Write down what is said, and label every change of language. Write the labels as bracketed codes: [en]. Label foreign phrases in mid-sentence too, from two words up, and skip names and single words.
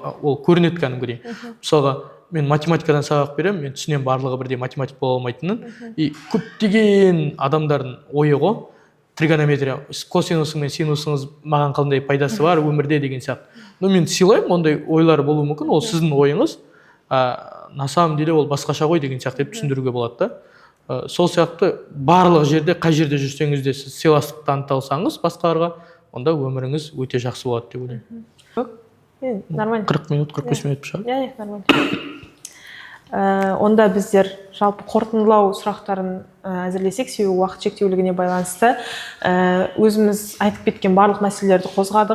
[kk] Ол көрінеді кәдімгідей. Мысалға мен математикадан сабақ беремін, мен түсінемін барлығы бірдей математик бола алмайтынын. Көптеген адамдардың ойы ғой, тригонометрия, косинусың мен синусыңыз маған қандай пайдасы бар өмірде деген сияқты. Но мен сыйлаймын, ондай ойлар болуы мүмкін, ол сіздің ойыңыз, [ru] на самом деле [kk] ол басқаша ғой деген сияқты деп түсіндіруге болады да. Сол сияқты барлық жерде, қай жерде жүрсеңіз де сіз сыйластық таныта алсаңыз басқаларға, онда өміріңіз өте жақсы болады деп ойлаймын. Нормально. 40 минут, 45 минут шығар. Нормально. Онда біздер жалпы қорытындылау сұрақтарын әзірлесек, себебі уақыт шектеулігіне байланысты өзіміз айтып кеткен барлық мәселелерді қозғадық.